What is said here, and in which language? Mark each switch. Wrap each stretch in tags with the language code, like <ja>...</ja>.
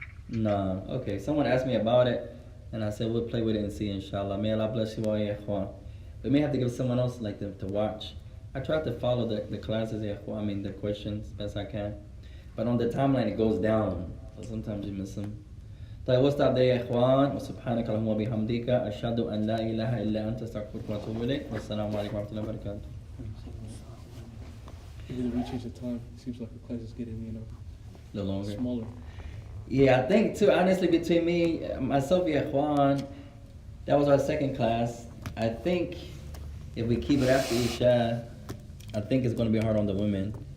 <en>No, okay. Someone asked me about it, and I said we'll play with it and see, inshallah. May Allah bless you all, ya ikhwan. We may have to give someone else like to watch. I tried to follow the classes, ya ikhwan, I mean the questions best I can. But on the timeline it goes down, so sometimes you miss them.</en> <ar>طيب</ar> <en>we'll stop there</en> <ar>يا إخوان وسبحانك اللهم وبحمدك أشهد أن لا إله إلا أنت أستغفرك وأتوب إليك والسلام عليكم ورحمة الله وبركاته.</ar> <en>Maybe we change the time. It seems like the class is getting, A little longer. smaller. Yeah, I think too, honestly, between me, myself, ya ikhwan, that was our second class. I think if we keep it after Isha, I think it's going to be hard on the women.</en>